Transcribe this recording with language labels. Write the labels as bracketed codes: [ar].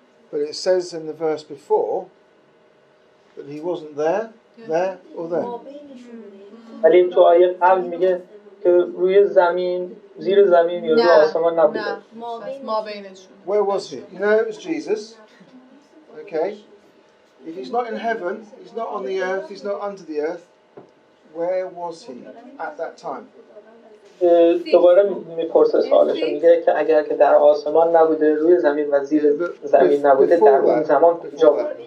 [en] But it says in the verse before that he wasn't there or there. [fa] ولی تو آیه قبل میگه که روی زمین، زیر زمین یا روی آسمان نبوده. ما بینشون. [en] Where was he? You know it was Jesus. Okay. If he's not in heaven, he's not on the earth, he's not under the earth. Where was he at that time? [fa] دوباره میپرسه سوالش، میگه که اگر که در آسمان نبوده، روی زمین و زیر زمین نبوده، در اون زمان کجا بود؟